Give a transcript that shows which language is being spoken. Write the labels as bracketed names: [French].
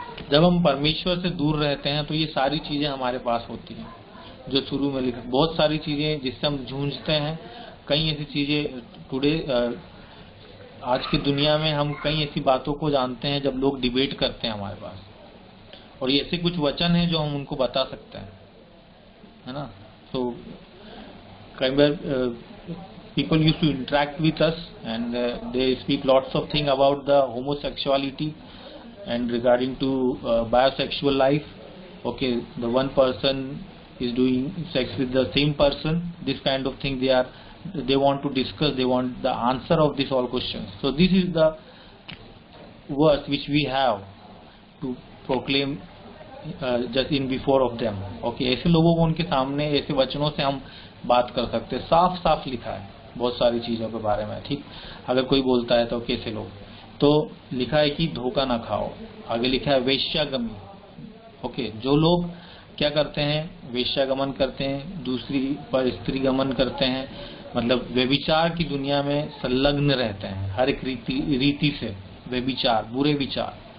[Hindi] जब हम परमेश्वर से दूर रहते हैं तो ये सारी चीजें हमारे पास होती हैं जो शुरू में लिखा। बहुत सारी चीजें जिससे हम जूझते हैं, कई ऐसी चीजें टुडे आज की दुनिया में हम कई ऐसी बातों को जानते हैं जब लोग डिबेट करते हैं हमारे पास, और ये ऐसे कुछ वचन हैं जो हम उनको बता सकते हैं, है ना। तो कई बार [English] people used to interact with us and they speak lots of things about the homosexuality and regarding to bisexual life. Okay, the one person is doing sex with the same person, this kind of thing they want to discuss, they want the answer of this all questions. So this is the verse which we have to proclaim just in before of them. [Hindi] Okay, ऐसे लोगों को उनके सामने ऐसे वचनों से हम बात कर सकते हैं। साफ साफ लिखा है बहुत सारी चीजों के बारे में, ठीक। अगर कोई बोलता है तो कैसे लोग, तो लिखा है कि धोखा ना खाओ। आगे लिखा है वेश्यागमी। ओके, जो लोग क्या करते हैं, वेश्यागमन करते हैं, दूसरी पर स्त्री गमन करते हैं, मतलब व्यभिचार की दुनिया में संलग्न रहते हैं, हर एक रीति से व्यभिचार, बुरे विचार।